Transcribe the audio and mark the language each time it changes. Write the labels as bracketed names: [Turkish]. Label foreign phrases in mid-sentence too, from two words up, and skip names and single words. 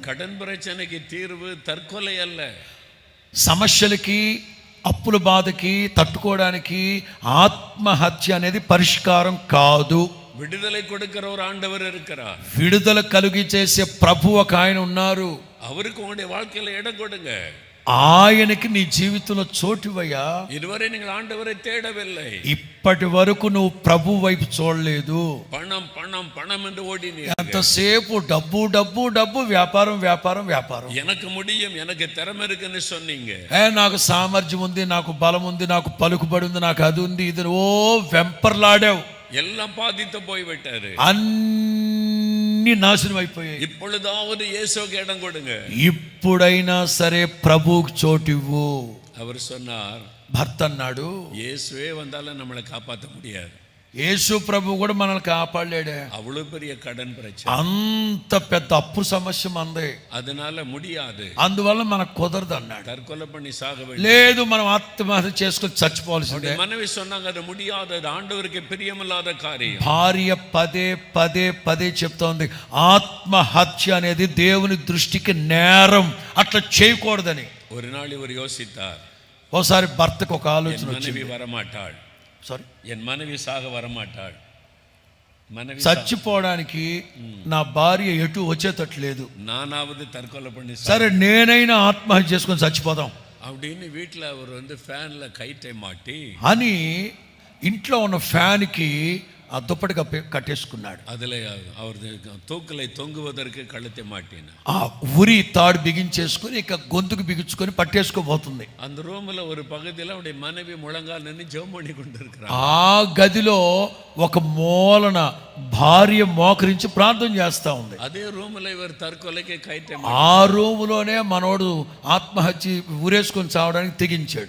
[Tamil] கடன் பிரச்சனைக்கு தீர்வு தற்கொலை அல்ல. [Telugu] సమస్యలకి, అప్పుల బాధకి తట్టుకోవడానికి ఆత్మహత్య అనేది పరిష్కారం కాదు. [Tamil] விடுதலை கொடுக்கிற ஒரு ஆண்டவர் இருக்கிறார். [Telugu] విడుదల కలిగి చేసే ప్రభు ఒక ఆయన ఉన్నారు. [Tamil] அவருக்கு உங்களுடைய வாழ்க்கையில இடம் கொடுங்க. [Telugu] ఆయనకి నీ జీవితంలో చోటివయ్యా. [Tamil] இதுவரை நீங்கள் ஆண்டவரை தேடவில்லை. [Telugu] ఇప్పటి వరకు నువ్వు ప్రభు వైపు చూడలేదు. [Tamil] பணம் பணம் பணம் என்று ஓடினீர்கள். [Telugu] ఎంతసేపు డబ్బు డబ్బు డబ్బు, వ్యాపారం వ్యాపారం వ్యాపారం. [Tamil] எனக்கு முடியும், எனக்கு திறமை இருக்குன்னு சொன்னீங்க. [Telugu] నాకు సామర్థ్యం ఉంది, నాకు బలం ఉంది, నాకు పలుకుబడి ఉంది, నాకు అది ఉంది, ఇది ఓ వెంపర్లాడావు. [Tamil] எல்லாம் பாதித்து போய்விட்டாரு. [Telugu] అన్ని నాశనం అయిపోయాయి. [Tamil] இப்பொழுதாவது இயேசுவுக்கு இடம் கொடுங்க. [Telugu] ఇప్పుడైనా సరే ప్రభువుకి చోటివ్వు. [Tamil] அவர் சொன்னார், [Telugu] భర్త అన్నాడు, [Tamil] இயேசுவே வந்தாலும் நம்மளை காப்பாற்ற முடியாது. [Telugu] యేసు ప్రభు కూడా మనల్ని కాపాడలేడే. [Tamil] அவ்வளவு பெரிய கடன் பிரச்சனை, [Telugu] అంత పెద్ద అప్పు సమస్య మందే, [Tamil] அதனால முடியாது, [Telugu] అందువల్ల మనకు కుదరదు అన్నాడు. [Tamil] தற்கொலை பண்ணி சாக வேண்டும். [Telugu] లేదు, మనం ఆత్మహత్య చేసుకొని చచ్చిపోవాల్సిందే. [Tamil] மனைவி சொன்னாங்க, அது முடியாது, அது ஆண்டவருக்கு பிரியமில்லாத காரியம். [Telugu] భార్య పదే చెప్తోంది, ఆత్మహత్య అనేది దేవుని దృష్టికి నేరం, అట్లా చేయకూడదని. [Tamil] ஒரு நாள் இவர் யோசித்தார், [Telugu] ఓసారి భర్తకు ఒక ఆలోచన [Tamil] என் [Telugu] వచ్చింది. [Tamil] மனைவி வரமாட்டாள், என் மனைவி சாக வரமாட்டாள், மனைவி [Telugu] చచ్చిపోవడానికి నా భార్య ఎటు వచ్చేటట్లేదు, [Tamil] நானாவது தற்கொலை பண்ணி [Telugu] సరే నేనైనా ఆత్మహత్య చేసుకొని చచ్చిపోదాం [Tamil] அப்படின்னு வீட்டில் அவர் வந்து ஃபேன்ல கயிற்றை மாட்டி [Telugu] అని ఇంట్లో ఉన్న ఫ్యాన్కి ఆ దుప్పటి కట్టేసుకున్నాడు. [Tamil] அதில் அவர் தூக்கலை தொங்குவதற்கு கழுத்தை மாட்டினார். [Telugu] ఆ ఉరి తాడు బిగించేసుకుని ఇక గొంతుకు బిగించుకొని పట్టేసుకోబోతుంది. [Tamil] அந்த ரூம்ல ஒரு பகுதியில் அவருடைய மனைவி முழங்கால் நின்று ஜெபம் பண்ணி கொண்டிருக்கிறார். [Telugu] ఆ గదిలో ఒక మూలన భార్య మోకరించి ప్రార్థన చేస్తా ఉంది. అదే రూమ్లో ఇవర్ తற்கொலைకి కైతే ఆ రూములోనే మనోడు ఆత్మహత్య ఊరేసుకొని చావడానికి తెగించాడు.